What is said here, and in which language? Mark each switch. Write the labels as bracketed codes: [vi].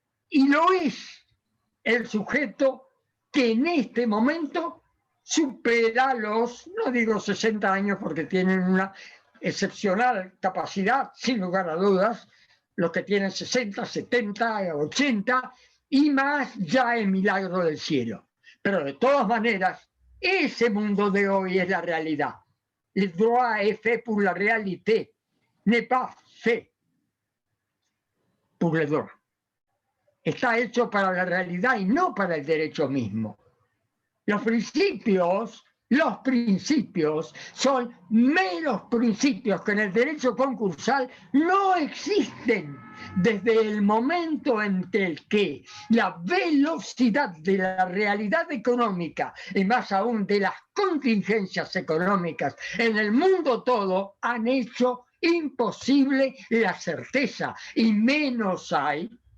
[es] Y lo es el sujeto que en este momento supera los, no digo 60 años porque tienen una excepcional capacidad, sin lugar a dudas, los que tienen 60, 70, 80 y más ya es milagro del cielo. Pero de todas maneras, ese mundo de hoy es la realidad. [fr] Le droit est fait pour la réalité, n'est pas fait pour le droit. [es] Está hecho para la realidad y no para el derecho mismo. Los principios son meros principios que en el derecho concursal no existen desde el momento en el que la velocidad de la realidad económica y más aún de las contingencias económicas en el mundo todo han hecho imposible la certeza, y menos hay,